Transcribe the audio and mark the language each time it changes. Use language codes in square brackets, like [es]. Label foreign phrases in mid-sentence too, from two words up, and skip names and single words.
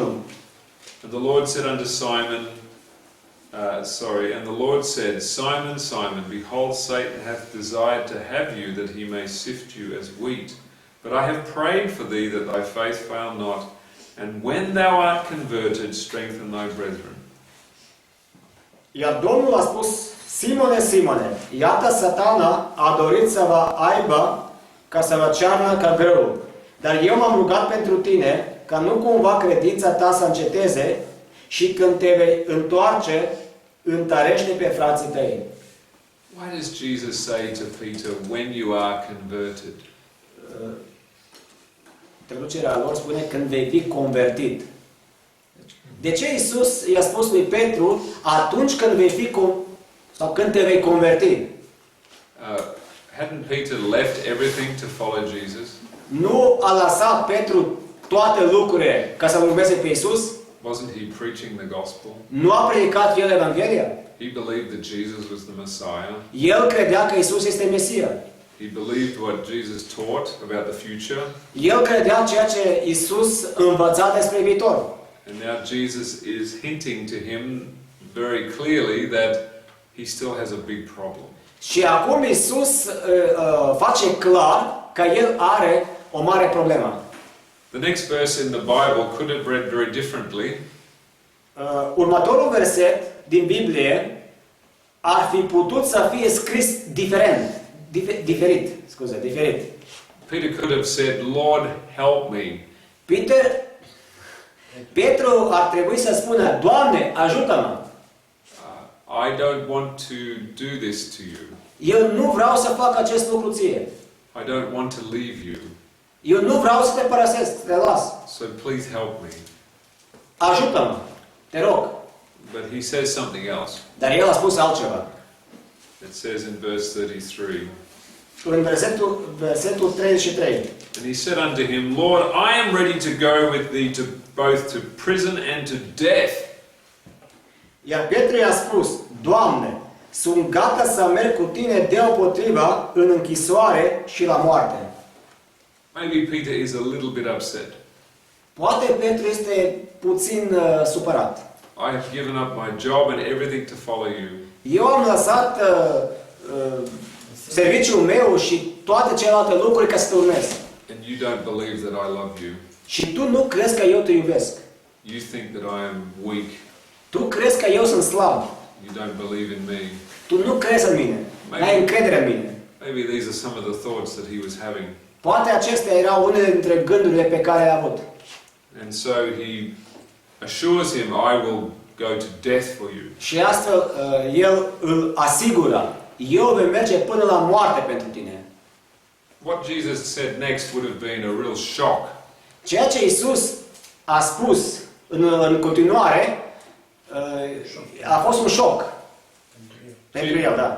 [en] And the Lord said unto Simon, and the Lord said, Simon, Simon, behold, Satan hath desired to have you, that he may sift you as wheat. But I have prayed for thee, that thy faith fail not. And when thou art converted, strengthen thy brethren. [ro] Iar Domnul a spus, Simone, Simone, iată Satana a dorit să vă aibă ca să vă cearnă ca grâu. Dar eu m-am rugat pentru tine, ca nu cumva credința ta să înceteze și când te vei întoarce, întărește pe frații tăi. [en] Why does Jesus say to Peter, when you are converted? [ro] Traducerea lor spune când vei fi convertit. De ce Iisus i-a spus lui Petru atunci când vei fi sau când te vei converti? [en] Hadn't Peter left everything to follow Jesus? [ro] Nu a lăsat Petru toate lucrurile ca să urmeze pe Iisus? [en] Wasn't he preaching the gospel? [ro] Nu a predicat el Evanghelia? [en] He believed that Jesus was the Messiah. [ro] El credea că Iisus este Mesia. [en] He believed what Jesus taught about the future. [ro] El credea ceea ce Iisus învăța despre viitor. [en] And now Jesus is hinting to him very clearly that he still has a big problem. [ro] Și acum Iisus face clar că el are o mare problemă. [en] The next verse in the Bible could have read very differently. [ro] Următorul verset din Biblie ar fi putut să fie scris diferit. [en] Peter could have said, Lord, help me. [ro] Petru ar trebui să spună, Doamne, ajută-mă. [en] I don't want to do this to you. [ro] Eu nu vreau să fac acest lucru ție. [en] I don't want to leave you. [ro] Eu nu vreau să te părăsesc, să te las. [en] So please help me. [ro] Ajută-mă, te rog. [en] But he says something else. [ro] Dar el a spus altceva. [en] It says in verse 33. [ro] În versetul 33. [en] And he said unto him, Lord, I am ready to go with thee to both to prison and to death. [ro] Iar Petru i-a spus, Doamne, sunt gata să merg cu tine deopotrivă în închisoare și la moarte. [en] Maybe Peter is a little bit upset. [ro] Poate Petru este puțin supărat. [en] I have given up my job and everything to follow you. [ro] Eu am lăsat serviciul meu și toate celelalte lucruri ca să te urmez. [en] And you don't believe that I love you. [ro] Și tu nu crezi că eu te iubesc. [en] You think that I am weak. [ro] Tu crezi că eu sunt slab. [en] You don't believe in me. [ro] Tu nu crezi în mine. N-ai încredere în mine. [en] Maybe these are some of the thoughts that he was having. [ro] Poate acestea erau unele dintre gândurile pe care le-a avut. [en] And so he assures him, I will go to death for you. [ro] Și astfel el îl asigură, eu voi merge până la moarte pentru tine. [en] What Jesus said next would have been a real shock. [ro] Ceea ce Iisus a spus în continuare a fost un șoc pentru el, da.